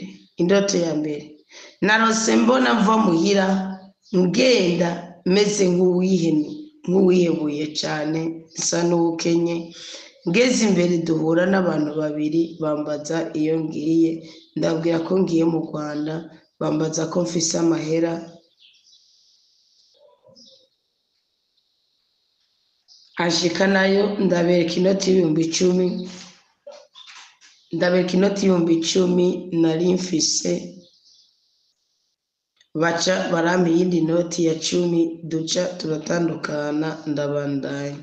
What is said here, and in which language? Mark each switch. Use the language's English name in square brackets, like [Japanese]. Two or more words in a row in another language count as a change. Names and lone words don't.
[Rundi] Indoto ya mbere, narose mbona mva muhira ngenda meze nk'uwihebuye cyane nsa n'ukenye, ngeze imbere duhura n'abantu babiri bambaza iyo ngiye, ndabwira ko ngiye mu Rwanda, bambaza ko mfise amahera, ashika nayo ndabereka inoti y'ibihumbi 10 nari mfise, baca barampa iyindi noti ya 10 duca turatandukana ndabandanya.